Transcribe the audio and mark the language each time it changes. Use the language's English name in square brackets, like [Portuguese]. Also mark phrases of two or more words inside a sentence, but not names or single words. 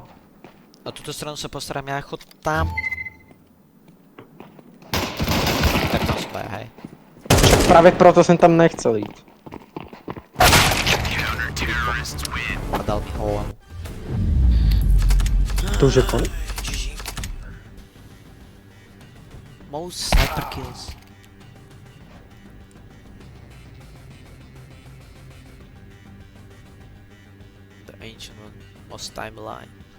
[Slovak] A túto stranu sa postaram ja, chod tam. Tak tam sú baja, hej. Práve proto som tam nechcel ísť. A dal mi hlavu. To už je koniec? [English] GG. Most sniper kills. The ancient one, most timeline.